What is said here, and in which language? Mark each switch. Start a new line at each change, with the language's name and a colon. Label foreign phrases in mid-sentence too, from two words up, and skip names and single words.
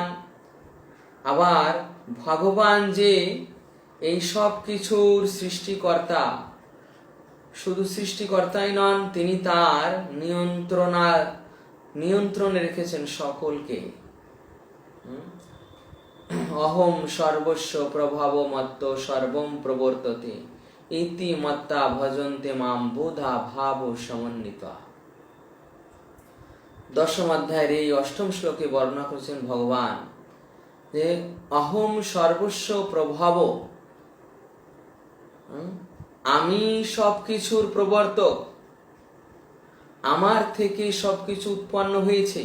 Bangla: আবার ভগবান যে এই সব কিছুর সৃষ্টিকর্তা, শুধু সৃষ্টিকর্তাই নন, তিনি তার নিয়ন্ত্রণে রেখেছেন সকলকে।
Sanskrit: অহম সর্বস্ব প্রভাব মত্ত সর্বম প্রবর্ততে ইতি মত্তা ভজন্তে মাম বুধা ভাব সমন্বিতা।
Bangla: 10ম অধ্যায়ের এই 8ম শ্লোকে বর্ণনা করেছেন ভগবান যে
Sanskrit: অহম সর্বস্ব প্রভাব,
Bangla: আমি সবকিছুর প্রবর্তক, আমার থেকে সবকিছু উৎপন্ন হয়েছে।